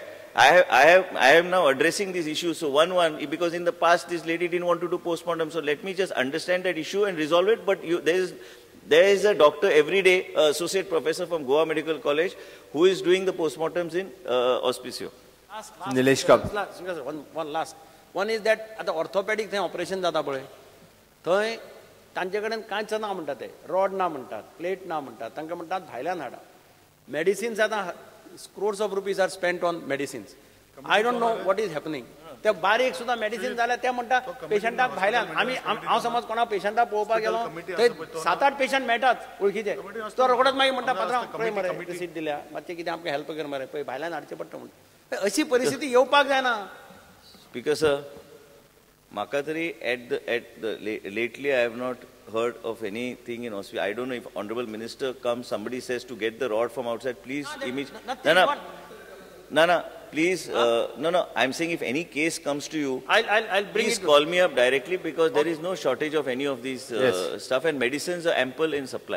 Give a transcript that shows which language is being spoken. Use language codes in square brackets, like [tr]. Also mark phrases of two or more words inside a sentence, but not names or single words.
[en] I am now addressing these issues. So because in the past this lady didn't want to do postmortem, so let me just understand that issue and resolve it. But there is a doctor every day, associate professor from Goa Medical College, who is doing the postmortems in Auspicio. One last. One is that at the orthopedic operation [kok] जाता पळय थंय तांचे कडेन कांयच ना म्हणटात ते रॉड ना म्हणटात प्लेट ना म्हणटात तांकां म्हणटात भायल्यान हाडा मेडिसिन्स आतां [en] crores of rupees are spent on medicines. I don't know what is happening. [kok] ते बारीक सुद्दां मेडिसिन जाल्यार ते म्हणटा पेशंटाक भायल्यान हांव समज कोणा पेशंटाक पळोवपाक गेलो थंय 7-8 पेशंट मेळटात वळखीचे तो रोखडोच मागीर म्हणटा पात्रांव पळय मरे रिसीट दिल्या मातशें कितें आमकां हेल्प कर मरे पळय भायल्यान हाडचें पडटा म्हणटा अशी परिस्थिती येवपाक जायना. [en] Speaker sir, [kok] म्हाका तरी [en] lately I have not heard of anything in hospital. I don't know if Honorable Minister comes, somebody says to get the rod from outside, please please, I'm saying if any case comes to you, I'll bring please call me up directly because there is no shortage of any of these stuff and medicines are ample in supply.